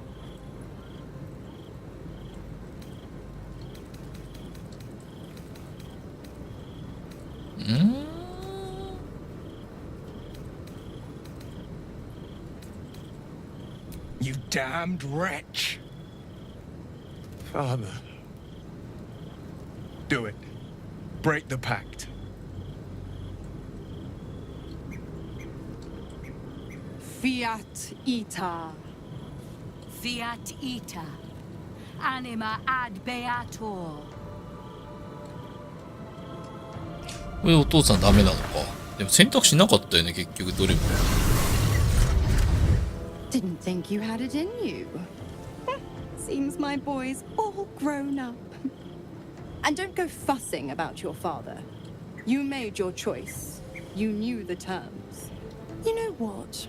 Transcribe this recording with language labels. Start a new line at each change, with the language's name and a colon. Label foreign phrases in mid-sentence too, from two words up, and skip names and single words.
English: You damned wretch. Father. Do it. Break the pact.
Latin: Fiat Ita. Fiat ita. Anima ad beator.
Japanese: これお父さんダメなのか。でも選択肢なかったよね、結局どれも。
English: Didn't think you had it in you. Seems my boy's all grown up. And don't go fussing about your father. You made your choice. You knew the terms. You know what?